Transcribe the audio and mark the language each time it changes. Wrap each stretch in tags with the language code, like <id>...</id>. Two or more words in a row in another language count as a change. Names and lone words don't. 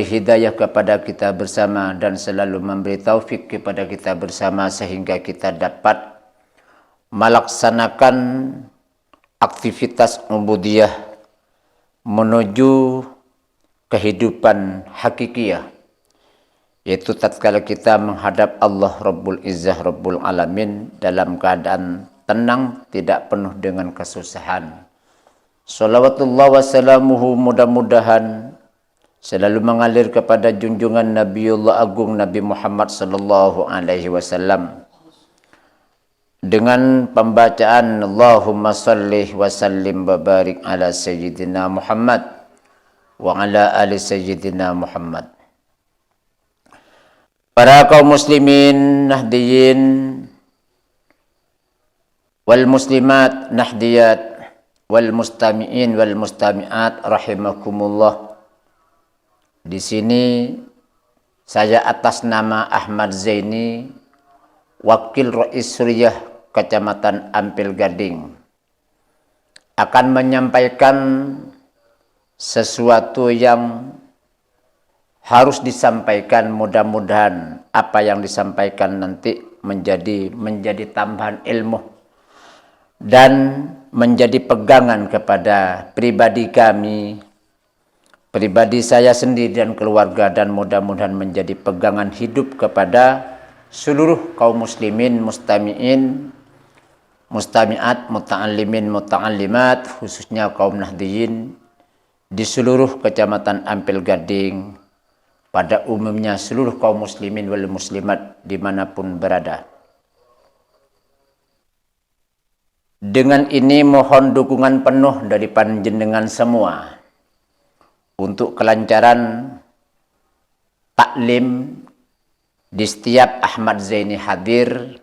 <id>hidayah kepada kita bersama, dan selalu memberi taufik kepada kita bersama sehingga kita dapat melaksanakan aktivitas ubudiyah menuju kehidupan hakikiyah, yaitu tatkala kita menghadap Allah</id> <ar>رب العزة رب العالمين</ar> <id>dalam keadaan tenang, tidak penuh dengan kesusahan.</id> <ar>صلوات الله وسلامه</ar> <id>mudah-mudahan selalu mengalir kepada junjungan Nabiullah Agung Nabi Muhammad</id> <ar>صلى الله عليه وسلم</ar> <id>dengan pembacaan</id> <ar>اللهم صل وسلم وبارك على سيدنا محمد وعلى آل سيدنا محمد</ar> <id>wa ala ali sayyidina Muhammad. Para kaum</id> <ar>المسلمين النهضيين والمسلمات النهضيات والمستمعين والمستمعات رحمكم الله.</ar> <id>Di sini saya atas nama Ahmad Zaini, Wakil Rais Suryah Kecamatan Ampel Gading, akan menyampaikan sesuatu yang harus disampaikan. Mudah-mudahan apa yang disampaikan nanti menjadi tambahan ilmu dan menjadi pegangan kepada pribadi kami, pribadi saya sendiri dan keluarga, dan mudah-mudahan menjadi pegangan hidup kepada seluruh kaum muslimin,</id> <ar>مستمعين، مستمعات، متعلمين، متعلمات,</ar> <id>khususnya kaum Nahdiyin di seluruh Kecamatan Ampel Gading, pada umumnya seluruh kaum</id> <ar>المسلمين والمسلمات</ar> <id>dimanapun berada. Dengan ini mohon dukungan penuh dari panjenengan semua untuk kelancaran taklim di setiap Ahmad Zaini hadir.</id>